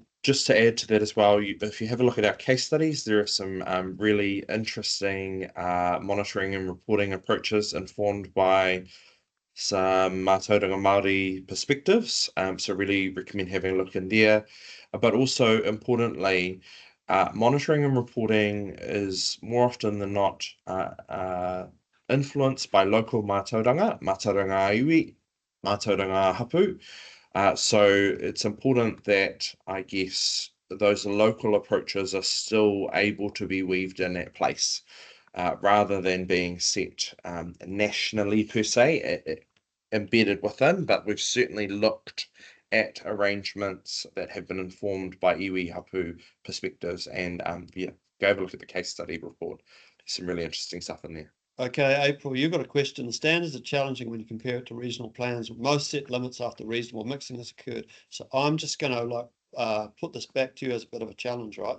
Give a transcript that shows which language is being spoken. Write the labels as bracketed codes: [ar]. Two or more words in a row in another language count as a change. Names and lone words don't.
[en] just to add to that as well, if you have a look at our case studies, there are some really interesting monitoring and reporting approaches informed by some [mi] Mātauranga Māori [en] perspectives. So really recommend having a look in there. But also importantly, monitoring and reporting is more often than not influenced by local [mi] mātauranga iwi, mātauranga hapū. [en] So it's important that, I guess, those local approaches are still able to be weaved in at place, rather than being set nationally per se, embedded within. But we've certainly looked at arrangements that have been informed by [mi] iwi hapū [en] perspectives, and yeah, go have a look at the case study report. There's some really interesting stuff in there. Okay, April, you've got a question. The standards are challenging when you compare it to regional plans. Most set limits after reasonable mixing has occurred. So I'm just going to put this back to you as a bit of a challenge, right?